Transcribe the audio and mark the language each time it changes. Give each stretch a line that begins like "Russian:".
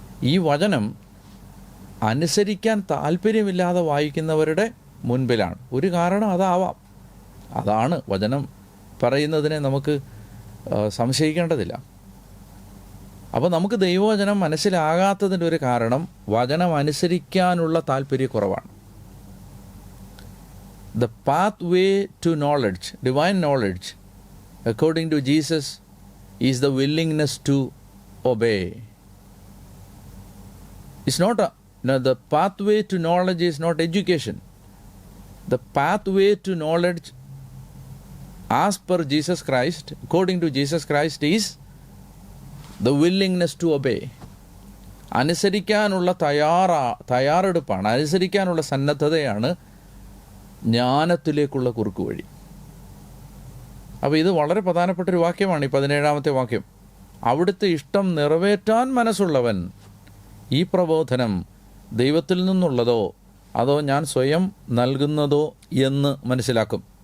Malayalam: ഈ വചനം അനുസരിക്കാൻ താല്പര്യമില്ലാതെ വായിക്കുന്നവരുടെ മുൻപിലാണ്. ഒരു കാരണം അതാവാം. അതാണ് വചനം പറയുന്നതിനെ നമുക്ക് സംശയിക്കേണ്ടതില്ല. അപ്പോൾ നമുക്ക് ദൈവവചനം മനസ്സിലാകാത്തതിൻ്റെ ഒരു കാരണം വചനം അനുസരിക്കാനുള്ള താല്പര്യക്കുറവാണ്.
English: The pathway to knowledge, divine knowledge, according to Jesus, is the willingness to obey. It's not the pathway to knowledge is not education. The pathway to knowledge as per Jesus Christ, according to Jesus Christ, is the willingness to obey.
Malayalam: അനുസരിക്കാനുള്ള തയ്യാറെടുപ്പാണ്, അനുസരിക്കാനുള്ള സന്നദ്ധതയാണ് ജ്ഞാനത്തിലേക്കുള്ള കുറുക്ക് വഴി. അപ്പോൾ ഇത് വളരെ പ്രധാനപ്പെട്ടൊരു വാക്യമാണ് ഈ 17-ാമത്തെ വാക്യം. അവിടുത്തെ ഇഷ്ടം നിറവേറ്റാൻ മനസ്സുള്ളവൻ ഈ പ്രബോധനം ദൈവത്തിൽ നിന്നുള്ളതോ അതോ ഞാൻ സ്വയം നൽകുന്നതോ എന്ന് മനസ്സിലാക്കും.